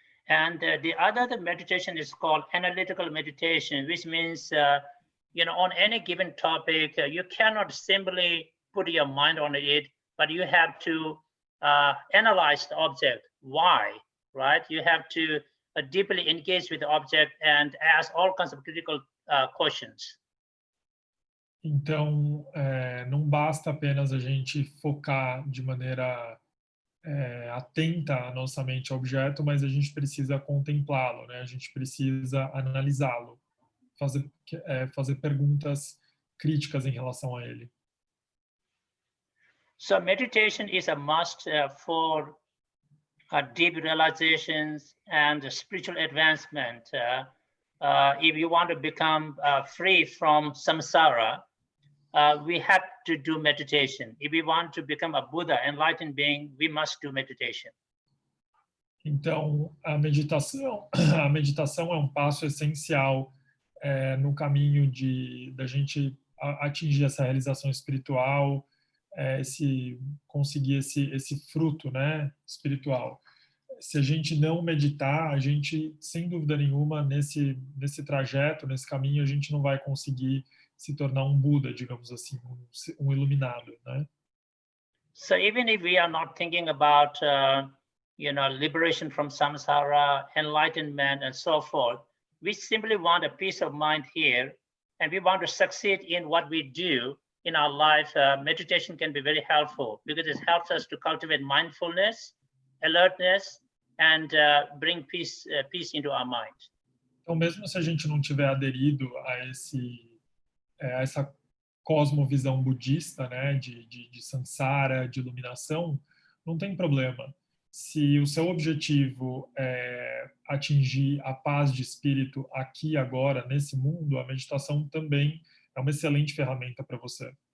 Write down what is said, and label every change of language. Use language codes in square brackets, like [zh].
[en] And the other meditation is called analytical meditation, which means, on any given topic, you cannot simply put your mind on it, but you have to analyze the object. Why, right? You have to deeply engage with the object and ask all kinds of critical questions. [pt] Então, não basta apenas a gente focar de maneira atenta a nossa mente ao objeto, mas a gente precisa contemplá-lo, né? A gente precisa analisá-lo, fazer perguntas críticas em relação a ele. [en] So meditation is a must for deep realizations and spiritual advancement. If you want to become free from samsara, we have to do meditation. If we want to become a Buddha, enlightened being, we must do meditation. [pt] Então, a meditação é um passo essencial no caminho da gente atingir essa realização espiritual, conseguir esse fruto, né, espiritual. Se a gente não meditar, a gente, sem dúvida nenhuma, nesse trajeto, nesse caminho, a gente não vai conseguir se tornar um Buda, digamos assim, um iluminado, né? [en] So even if we are not thinking about, liberation from samsara, enlightenment, and so forth, we simply want a peace of mind here, and we want to succeed in what we do in our life. Meditation can be very helpful because it helps us to cultivate mindfulness, alertness, and bring peace into our mind. [pt] Então, mesmo se a gente não tiver aderido a essa cosmovisão budista, né, de samsara, de iluminação, não tem problema. Se o seu objetivo é atingir a paz de espírito aqui agora, nesse mundo, a meditação também é uma excelente ferramenta para você.